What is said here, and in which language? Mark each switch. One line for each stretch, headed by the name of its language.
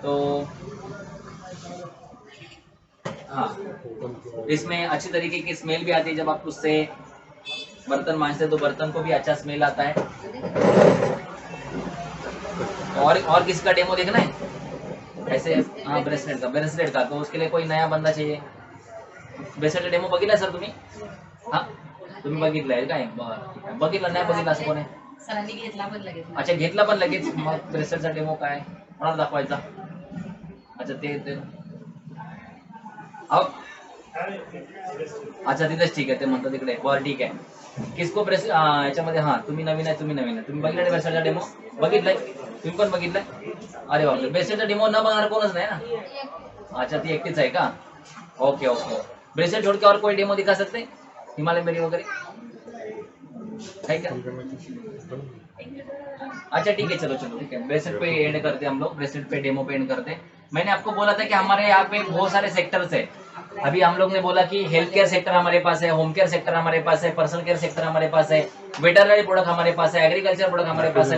Hindi: तो हाँ, इसमें अच्छी तरीके की स्मेल भी आती है, जब आप उससे बर्तन मांजते तो बर्तन को भी अच्छा स्मेल आता है। और किसका डेमो देखना है ऐसे? हाँ, ब्रेसलेट का, तो उसके लिए कोई नया बंदा चाहिए।
Marathi: ब्रेसलेट डेमो बघितला सर तुम्ही? हाँ, तुम्ही बघितलाय काय? बरं, बघितलं नाही बघितलं असं कोण आहे? सरांनी घेतला पण लगेच. अच्छा, घेतला पण लगेच. मग ब्रेसलेटचा डेमो काय कोणाला दाखवायचा? अच्छा, ते अच्छा तिथेच ठीक आहे, ते म्हणतात तिकडे. बरं ठीक आहे. किसको याच्यामध्ये, हां तुम्ही नवीन आहे, तुम्ही बघितलं ब्रेसलेटचा डेमो? बघितलाय तुम्ही पण बघितलाय? अरे बापरे, ब्रेसलेटचा डेमो न बघणार कोणच नाही ना? अच्छा, ती एकटीच आहे का? ओके।
Hindi: ब्रेसलेट छोड़ के और कोई डेमो दिखा सकते हैं? हिमालय मेरी वगैरह है क्या? अच्छा ठीक है, चलो ठीक है, ब्रेसलेट पे एंड करते हैं हम लोग, ब्रेसलेट पे डेमो पे एंड करते हैं। मैंने आपको बोला था कि हमारे यहाँ पे बहुत सारे सेक्टर्स है। अभी हम लोग ने बोला कि हेल्थ केयर सेक्टर हमारे पास है, होम केयर सेक्टर हमारे पास है, पर्सनल केयर सेक्टर हमारे पास है, वेटरनरी प्रोडक्ट हमारे पास है, एग्रीकल्चर प्रोडक्ट हमारे पास है।